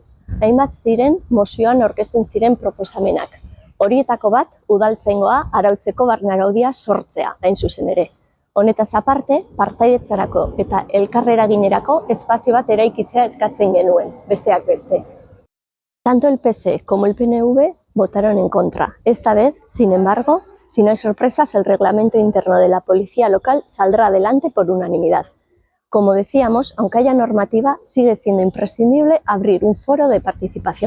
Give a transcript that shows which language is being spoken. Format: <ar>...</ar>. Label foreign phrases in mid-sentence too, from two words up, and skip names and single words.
<eu>Hainbat ziren mozioan aurkezten ziren proposamenak. Horietako bat, udaltzaingoa arautzeko barne araudia sortzea, hain zuzen ere. Honetaz aparte, partaidetzarako eta elkarreraginerako espazio bat eraikitzea eskatzen genuen, besteak beste.</eu> <es>Tanto el PSE como el PNV votaron en contra. Esta vez, sin embargo, si no hay sorpresas, el reglamento interno de la policía local saldrá adelante por unanimidad. Como decíamos, aunque haya normativa, sigue siendo imprescindible abrir un foro de participación.</es>